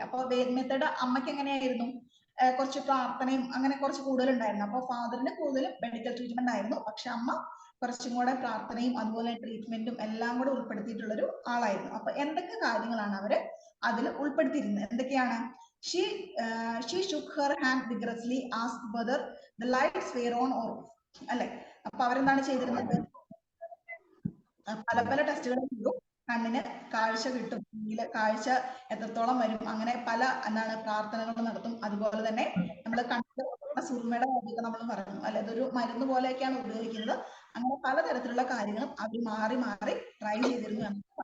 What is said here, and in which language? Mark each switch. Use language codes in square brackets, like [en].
[ml] അപ്പൊ വേദ്മേത്തയുടെ അമ്മയ്ക്ക് എങ്ങനെയായിരുന്നു? കുറച്ച് പ്രാർത്ഥനയും അങ്ങനെ കുറച്ച് കൂടുതൽ ഉണ്ടായിരുന്നു. അപ്പൊ ഫാദറിന് കൂടുതലും മെഡിക്കൽ ട്രീറ്റ്മെന്റ് ആയിരുന്നു, പക്ഷെ അമ്മ കുറച്ചും കൂടെ പ്രാർത്ഥനയും അതുപോലെ ട്രീറ്റ്മെന്റും എല്ലാം കൂടെ ഉൾപ്പെടുത്തിയിട്ടുള്ള ഒരു ആളായിരുന്നു. അപ്പൊ എന്തൊക്കെ കാര്യങ്ങളാണ് അവര് അതിൽ ഉൾപ്പെടുത്തിയിരുന്നത്? എന്തൊക്കെയാണ്? [en] She shook her hand vigorously, asked whether the lights were on or off അല്ലെ. [ml] അപ്പൊ അവരെന്താണ് ചെയ്തിരുന്നത്? പല പല ടെസ്റ്റുകൾ ചെയ്തു. കണ്ണിന് കാഴ്ച കിട്ടും, കാഴ്ച എത്രത്തോളം വരും, അങ്ങനെ പല എന്താണ് പ്രാർത്ഥനകൾ നടത്തും. അതുപോലെ തന്നെ നമ്മൾ കണ്ണിന്റെ സുറുമയുടെ കാര്യമൊക്കെ നമ്മൾ പറഞ്ഞു അല്ലെ, അതൊരു മരുന്ന് പോലെയൊക്കെയാണ് ഉപയോഗിക്കുന്നത്. അങ്ങനെ പലതരത്തിലുള്ള കാര്യങ്ങളും അവർ മാറി മാറി ട്രൈ ചെയ്തിരുന്നു.